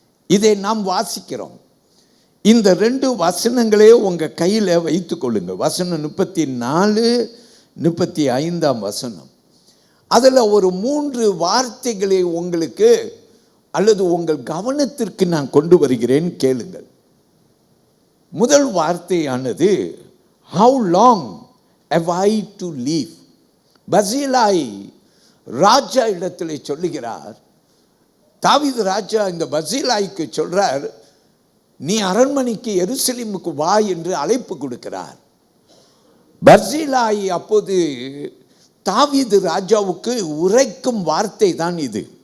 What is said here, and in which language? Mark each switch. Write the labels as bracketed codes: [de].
[ta] இதை நாம் வாசிக்கிறோம். இந்த 2 வசனங்களே உங்க கையில வைத்துக் கொள்ளுங்க. வசனம் 34, 35ஆம் வசனம். அதுல ஒரு 3 வார்த்தைகளை உங்களுக்கு அல்லது உங்கள் கவனத்திற்கு நான் கொண்டு வருகிறேன், கேளுங்கள். முதல் வார்த்தையானது, [en] how long have I to live? [ta] பர்சிலாய் ராஜா இடத்திலே சொல்லுகிறார். தாவீது ராஜா இந்த பர்சிலாய்க்கு சொல்றார், நீ அரண்மனைக்கு எருசலேமுக்கு வா என்று அழைப்பு கொடுக்கிறார். பர்சிலாய் அப்போது தாவீது ராஜாவுக்கு உரைக்கும் வார்த்தை தான் இது.